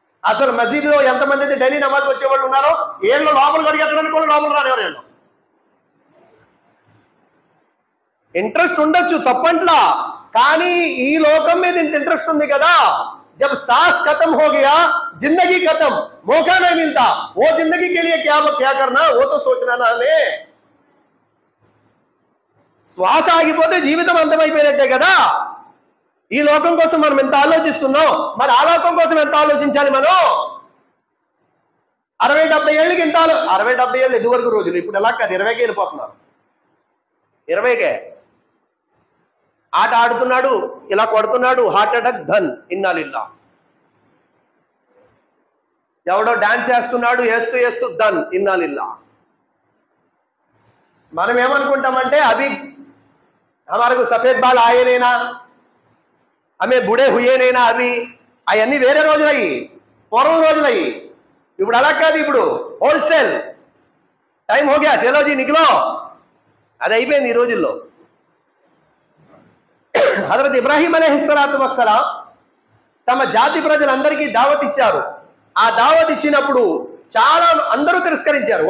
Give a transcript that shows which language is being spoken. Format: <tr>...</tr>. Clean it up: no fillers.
<te>అసలు మసీదులో ఎంతమంది అయితే డైలీ నమాజ్ వచ్చేవాళ్ళు ఉన్నారో ఏళ్ళు లోపల కడిగెత్తడానికి కూడా లోపల రానివారు. ఏళ్ళు ఇంట్రెస్ట్ ఉండొచ్చు, తప్పంట్లా, కానీ ఈ లోకం మీద ఇంత ఇంట్రెస్ట్ ఉంది కదా.</te> <hi>जब सांस खत्म हो गया जिंदगी खत्म, मौका नहीं मिलता. वो जिंदगी के लिए क्या करना, वो तो सोचना ना हमें.</hi> <te>శ్వాస ఆగిపోతే జీవితం అంతమైపోయినట్టే కదా. ఈ లోకం కోసం మనం ఎంత ఆలోచిస్తున్నాం, మరి ఆ లోకం కోసం ఎంత ఆలోచించాలి మనం? 60-70 ఏళ్ళకి ఎంత 60-70 ఏళ్ళు ఇదివరకు రోజులు, ఇప్పుడు ఎలా కాదు, 20కే వెళ్ళిపోతున్నారు. 20కే ఆట ఆడుతున్నాడు, ఇలా కొడుతున్నాడు, హార్ట్ అటాక్, ధన్, ఇన్నాలిల్లా. ఎవడో డాన్స్ చేస్తున్నాడు, వేస్తూ ధన్, ఇన్నాలిల్లా. మనం ఏమనుకుంటామంటే అవి</te> <hi>हमारे को सफेद बाल आए नहीं ना, हमें बूढ़े हुए नहीं ना, अभी</hi> <te>అవన్నీ వేరే రోజులయ్యి, పూర్వం రోజులయ్యి. ఇప్పుడు అలా కాదు, ఇప్పుడు హోల్సేల్ టైం హోగా, చలో జీ నిఖిలో, అది అయిపోయింది ఈ రోజుల్లో. హజరత్ ఇబ్రాహీం అలైహిస్సలాతు వస్సలాం తమ జాతి ప్రజలందరికీ దావత్ ఇచ్చారు. ఆ దావత్ ఇచ్చినప్పుడు చాలా అందరూ తిరస్కరించారు.</te>